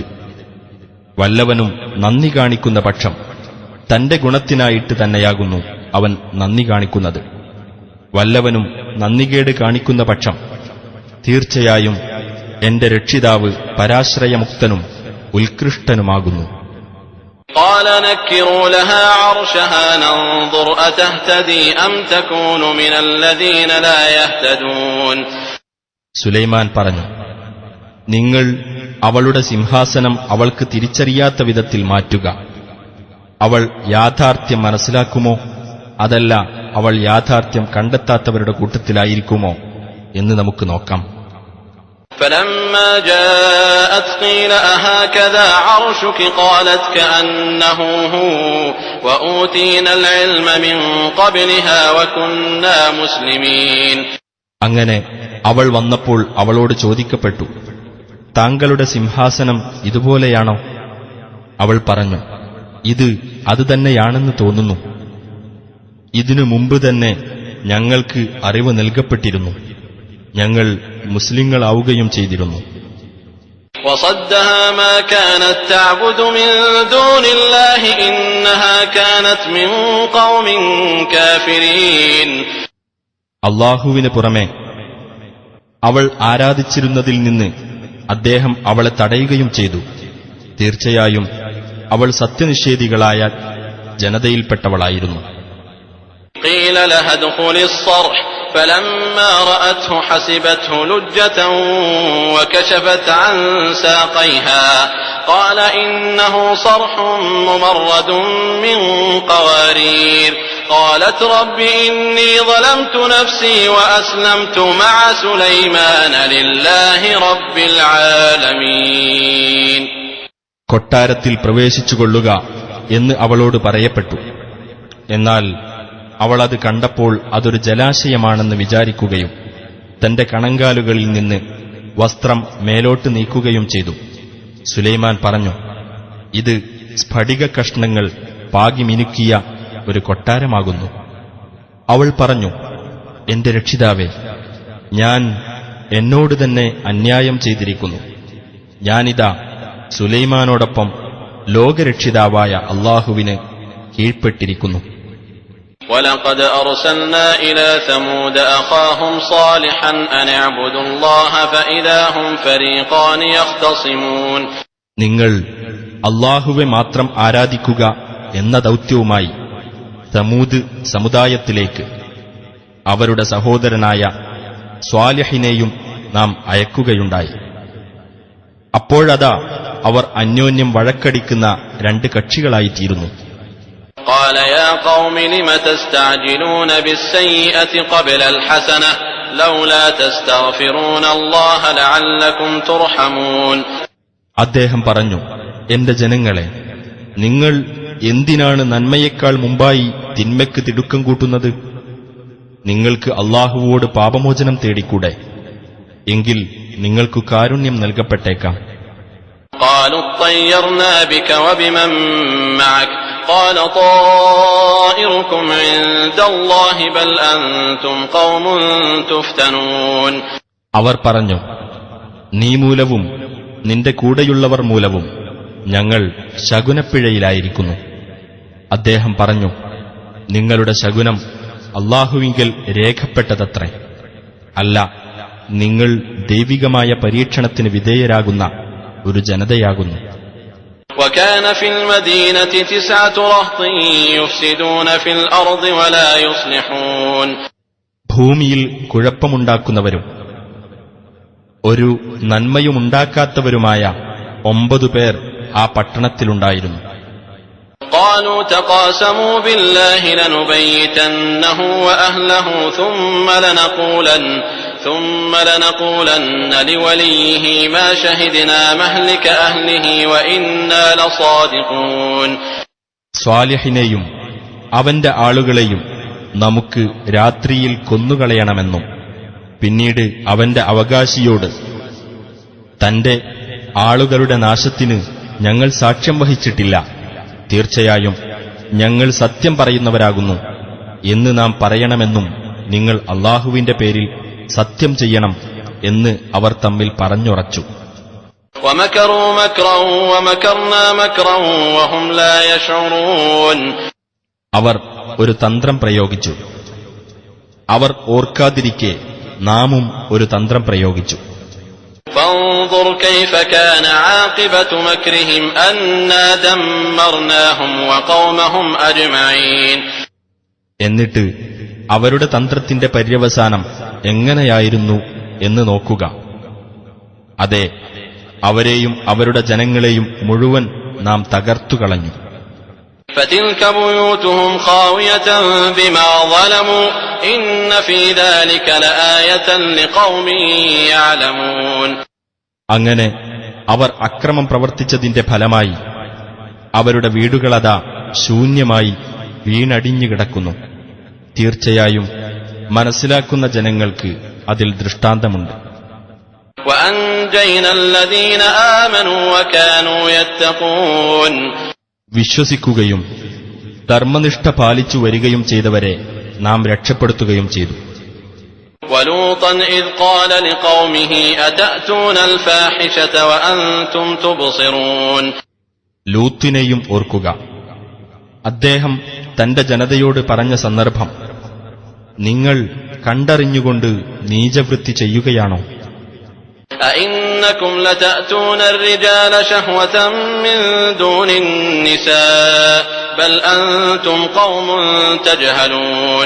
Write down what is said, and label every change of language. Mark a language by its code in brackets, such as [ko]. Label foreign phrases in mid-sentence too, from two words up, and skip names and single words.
[ml] വല്ലവനും നന്ദി കാണിക്കുന്ന പക്ഷം തന്റെ ഗുണത്തിനായിട്ട് തന്നെയാകുന്നു അവൻ നന്ദി കാണിക്കുന്നത്. വല്ലവനും നന്ദികേട് കാണിക്കുന്ന പക്ഷം തീർച്ചയായും എന്റെ രക്ഷിതാവ് പരാശ്രയമുക്തനും ഉത്കൃഷ്ടനുമാകുന്നു. [ar] قال نكروا لها عرشها ننظر أتهتدي أم تكون من الذين لا يهتدون. [ml] സുലൈമാൻ പറഞ്ഞു, നിങ്ങൾ അവളുടെ സിംഹാസനം അവൾക്ക് തിരിച്ചറിയാത്ത വിധത്തിൽ മാറ്റുക. അവൾ യാഥാർത്ഥ്യം മനസ്സിലാക്കുമോ അതല്ല അവൾ യാഥാർത്ഥ്യം കണ്ടെത്താത്തവരുടെ കൂട്ടത്തിലായിരിക്കുമോ എന്ന് നമുക്ക് നോക്കാം. [ar] فلما جاءت قيل أهكذا عرشك قالت كأنه هو وأوتينا العلم من قبلها وكنا مسلمين. [ml] അങ്ങനെ അവൾ വന്നപ്പോൾ അവളോട് ചോദിക്കപ്പെട്ടു, താങ്കളുടെ സിംഹാസനം ഇതുപോലെയാണോ? അവൾ പറഞ്ഞു, ഇത് അതുതന്നെയാണെന്ന് തോന്നുന്നു. ഇതിനു മുമ്പ് തന്നെ ഞങ്ങൾക്ക് അറിവ് നൽകപ്പെട്ടിരുന്നു, ഞങ്ങൾ മുസ്ലിങ്ങളാവുകയും ചെയ്തിരുന്നു. [ar] وصدها ما كانت تعبد من دون الله إنها كانت من قوم كافرين. [ml] അല്ലാഹുവിന് പുറമെ അവൾ ആരാധിച്ചിരുന്നതിൽ നിന്ന് അദ്ദേഹം അവളെ തടയുകയും ചെയ്തു. തീർച്ചയായും അവൾ സത്യനിഷേധികളായ ജനതയിൽപ്പെട്ടവളായിരുന്നു. [ar] قيل لها ادخلي الصرح فلما رأته حسبته لجة وكشفت عن ساقيها قال إنه صرح ممرد من قوارير قالت رب إني ظلمت نفسي وأسلمت مع سليمان لله رب العالمين. [ml] കൊട്ടാരത്തിൽ പ്രവേശിച്ചുകൊള്ളുക എന്ന് അവളോട് പറയപ്പെട്ടു. എന്നാൽ അവൾ അത് കണ്ടപ്പോൾ അതൊരു ജലാശയമാണെന്ന് വിചാരിക്കുകയും തന്റെ കണങ്കാലുകളിൽ നിന്ന് വസ്ത്രം മേലോട്ട് നീക്കുകയും ചെയ്തു. സുലൈമാൻ പറഞ്ഞു, ഇത് സ്ഫടിക കഷ്ണങ്ങൾ പാകി മിനുക്കിയ ഒരു കൊട്ടാരമാകുന്നു. അവൾ പറഞ്ഞു, എന്റെ രക്ഷിതാവേ, ഞാൻ എന്നോട് തന്നെ അന്യായം ചെയ്തിരിക്കുന്നു. ഞാനിതാ സുലൈമാനോടൊപ്പം ലോകരക്ഷിതാവായ അല്ലാഹുവിന് കീഴ്പ്പെട്ടിരിക്കുന്നു. [ar] وَلَقَدْ أَرْسَلْنَا إِلَى ثَمُودَ أَخَاهُمْ صَالِحًا أَنِ اعْبُدُوا اللَّهَ فَإِذَا هُمْ فَرِيقَانِ يَخْتَصِمُونَ. [ml] നിങ്ങൾ അല്ലാഹുവെ മാത്രം ആരാധിക്കുക എന്ന ദൗത്യവുമായി സമൂദ് സമുദായത്തിലേക്ക് അവരുടെ സഹോദരനായ സ്വാലിഹിനെയും നാം അയക്കുകയുണ്ടായി. അപ്പോഴതാ അവർ അന്യോന്യം വഴക്കടിക്കുന്ന രണ്ട് കക്ഷികളായിത്തീരുന്നു. [ar] قال يا قوم لم تستعجلون بالسيئة قبل الحسنة لولا تستغفرون الله لعلكم ترحمون. [ml] അദ്ദേഹം പറഞ്ഞു, എന്റെ ജനങ്ങളെ, നിങ്ങൾ എന്തിനാണ് നന്മയേക്കാൾ മുമ്പായി തിന്മയ്ക്ക് തിടുക്കം കൂട്ടുന്നത്? നിങ്ങൾക്ക് അല്ലാഹുവോട് പാപമോചനം തേടിക്കൂടെ? എങ്കിൽ നിങ്ങൾക്ക് കാരുണ്യം നൽകപ്പെട്ടേക്കാം. [ar] قالوا اطيرنا بك وبمن معك قال طائركم عند الله بل أنتم قوم تفتنون. [ml] അവർ പറഞ്ഞു, നീ മൂലവും നിന്റെ കൂടെയുള്ളവർ മൂലവും ഞങ്ങൾ ശകുനപ്പിഴയിലായിരിക്കുന്നു. അദ്ദേഹം പറഞ്ഞു, നിങ്ങളുടെ ശകുനം അല്ലാഹുവിങ്കൽ രേഖപ്പെട്ടതത്രേ. അല്ല, നിങ്ങൾ ദൈവികമായ പരീക്ഷണത്തിന് വിധേയരാകുന്ന ഒരു ജനതയാകുന്നു. [ar] وكان في المدينة 9 رهط يفسدون في الأرض ولا يصلحون. [ml] ഭൂമിയിൽ കുഴപ്പമുണ്ടാക്കുന്നവരും ഒരു നന്മയുമുണ്ടാക്കാത്തവരുമായ 9 പേർ ആ പട്ടണത്തിലുണ്ടായിരുന്നു. [ar] قالوا تقاسموا بالله لنبيتنه وأهله ثم لنقولن لوليه ما شهدنا مهلك أهله وإنا لصادقون. [ml] സ്വാലിഹിനെയും അവന്റെ ആളുകളെയും നമുക്ക് രാത്രിയിൽ കൊന്നുകളയണമെന്നും പിന്നീട് അവന്റെ അവകാശിയോട് തന്റെ ആളുകളുടെ നാശത്തിന് ഞങ്ങൾ സാക്ഷ്യം വഹിച്ചിട്ടില്ല, തീർച്ചയായും ഞങ്ങൾ സത്യം പറയുന്നവരാകുന്നു എന്ന് നാം പറയണമെന്നും നിങ്ങൾ അല്ലാഹുവിന്റെ പേരിൽ സത്യം ചെയ്യണം എന്ന് അവർ തമ്മിൽ പറഞ്ഞുറച്ചു. [ar] ومكروا مكرا ومكرنا مكرا وهم لا يشعرون. [ml] അവർ ഒരു തന്ത്രം പ്രയോഗിച്ചു. അവർ ഓർക്കാതിരിക്കെ നാമും ഒരു തന്ത്രം പ്രയോഗിച്ചു. [ar] فانظر كيف كان عاقبة مكرهم أنا دمرناهم وقومهم أجمعين. [ml] എന്നിട്ട് അവരുടെ തന്ത്രത്തിന്റെ പര്യവസാനം എങ്ങനെയായിരുന്നു എന്ന് നോക്കുക. അതെ, അവരെയും അവരുടെ ജനങ്ങളെയും മുഴുവൻ നാം തകർത്തുകളഞ്ഞു. [ar] فتلك بيوتهم خاوية بما ظلموا إن في ذلك لآية لقوم يعلمون. [ml] അങ്ങനെ അവർ അക്രമം പ്രവർത്തിച്ചതിന്റെ ഫലമായി അവരുടെ വീടുകളതാ ശൂന്യമായി വീണടിഞ്ഞു കിടക്കുന്നു. തീർച്ചയായും മനസ്സിലാക്കുന്ന ജനങ്ങൾക്ക് അതിൽ ദൃഷ്ടാന്തമുണ്ട്. [ar] وأنجينا الذين آمنوا وكانوا يتقون. [ml] വിശ്വസിക്കുകയും ധർമ്മനിഷ്ഠ പാലിച്ചു വരികയും ചെയ്തവരെ നാം രക്ഷപ്പെടുത്തുകയും ചെയ്തു. [ar] وَلُوطًا إِذْ قَالَ لِقَوْمِهِ أَتَأْتُونَ الْفَاحِشَةَ وَأَنْتُمْ تُبْصِرُونَ [ml] ലൂത്തിനെയും ഓർക്കുക. അദ്ദേഹം തന്റെ ജനതയോട് പറഞ്ഞ സന്ദർഭം, നിങ്ങൾ കണ്ടറിഞ്ഞുകൊണ്ട് നീചവൃത്തി ചെയ്യുകയാണോ? [ar] أَإِنَّكُمْ لَتَأْتُونَ الرِّجَالَ شَهْوَةً مِّن دُونِ النِّسَاءِ بَلْ أَنْتُمْ قَوْمٌ تَجْهَلُونَ